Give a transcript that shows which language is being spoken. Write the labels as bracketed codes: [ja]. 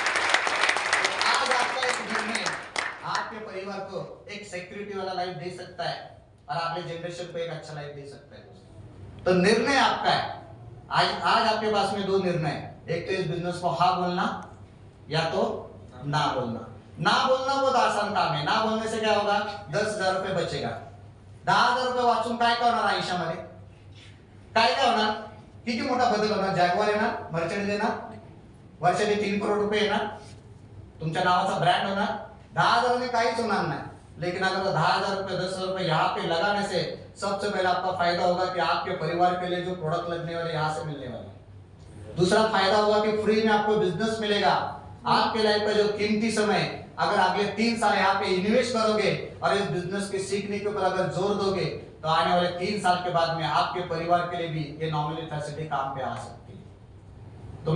[hi] आज आपका एक निर्णय आपके परिवार को एक सिक्योरिटी वाला लाइफ दे सकता है और आपके जनरेशन को एक अच्छा लाइफ दे सकता है। तो निर्णय आपका है। आज आपके पास में 2 निर्णय है, एक तो इस बिजनेस को हाँ बोलना या तो ना बोलना। ना बोलना बहुत आसान काम है। ना बोलने से क्या होगा? 10,000 रुपये बचेगा। [mr] 10,000 रुपये वाचून काय करणार आयुष्यामध्ये? काय काय होणार? किती मोठा बदल होणार? जॅग्वार येणार, मर्चेडीज येणार, वर्षाचे 3 करोड़ रुपये येणार, तुमच्या नावाचा ब्रँड होणार। 10,000 में काहीच होणार नाही। [hi] लेकिन अगर वो 10,000 रुपये 10,000 रुपये यहाँ पे लगाने से सबसे पहले आपका फायदा होगा कि आपके परिवार के लिए जो प्रोडक्ट लगने वाले यहाँ से मिलने वाले। दूसरा फायदा होगा कि फ्री में आपको बिजनेस मिलेगा। आपके लाइफ का जो कीमती समय अगर अगले 3 साल यहाँ पे इन्वेस्ट करोगे और इस बिजनेस के सीखने के ऊपर अगर जोर दोगे, तो आने वाले 3 साल के बाद में आपके परिवार के लिए भी ये नॉमिनी फैसिलिटी काम पे आ सकती है।